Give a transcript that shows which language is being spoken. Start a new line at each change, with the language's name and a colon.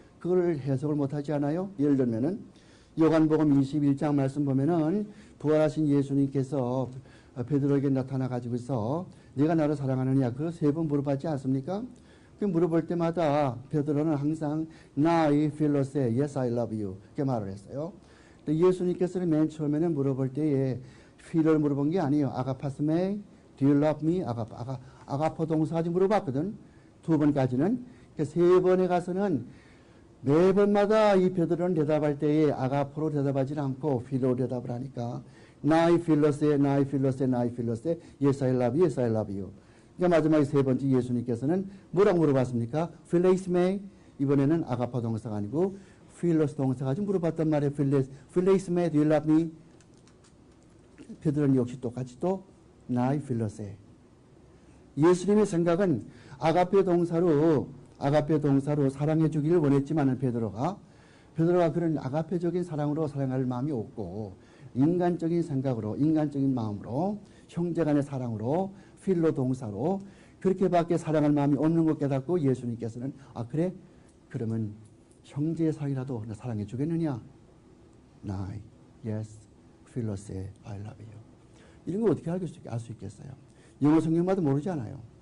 Korean: 그걸 해석을 못하지 않아요? 예를 들면은 요한복음 21장 말씀 보면은 부활하신 예수님께서 베드로에게 나타나 가지고서 네가 나를 사랑하느냐 그 세 번 물어봤지 않습니까? 그 물어볼 때마다 베드로는 항상 나의 필로세,
English: yes I love you
Korean: 이렇게 말을 했어요. 예수님께서는 맨 처음에는 물어볼 때에 필을 물어본 게 아니에요.
English: 아가파스메, do you love me?
Korean: 아가포 동사까지 물어봤거든. 두 번까지는. 세 번에 가서는 네 번마다 이 베드로는 대답할 때에 아가포로 대답하지 않고 필로 대답을 하니까 나의 필로세, 나의 필로세, 나의 필로세,
English: yes I love you, yes I love you.
Korean: 그러니까 마지막에 세 번째 예수님께서는 뭐라고 물어봤습니까? 필레이스메, 이번에는 아가파 동사가 아니고 필로스 동사가 좀 물어봤단 말이에요.
English: 필레이스메, do you love me?
Korean: 베드로는 역시 똑같이 또 나의 필로세. 예수님의 생각은 아가페 동사로 사랑해 주기를 원했지만은 베드로가 그런 아가페적인 사랑으로 사랑할 마음이 없고 인간적인 생각으로, 인간적인 마음으로, 형제간의 사랑으로, 필로 동사로 그렇게밖에 사랑할 마음이 없는 것 깨닫고 예수님께서는 그래? 그러면 형제의 사랑이라도 나 사랑해 주겠느냐?
English: 나이, yes, 필로세, I love you.
Korean: 이런 거 어떻게 알 수 있겠어요? 영어 성경마다 모르잖아요.